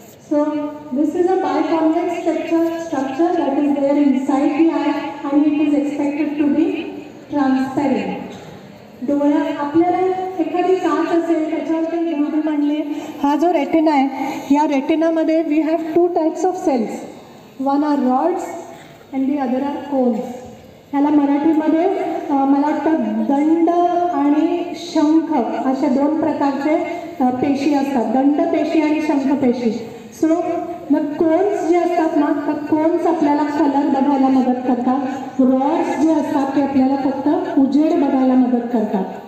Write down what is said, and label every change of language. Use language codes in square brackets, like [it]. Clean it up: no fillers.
[en] So this is a biconvex structure that is there inside the eye and it is expected to be transparent. [mr] डोळ्या आपल्याला एखादी काच असेल त्याच्यावर ते म्हणले, हा जो रेटिना आहे, या रेटिनामध्ये [en] We have 2 types of cells. One are rods and the other are cones. [mr] ह्याला मराठीमध्ये मला वाटतं दंड आणि शंख अशा 2 प्रकारचे पेशी असतात, दंडपेशी आणि शंखपेशी. सो मग कोन्स जे असतात ना, तर कोन्स आपल्याला कलर बघायला मदत करतात. रॉड्स जे असतात ते आपल्याला फक्त उजेड बघायला मदत करतात.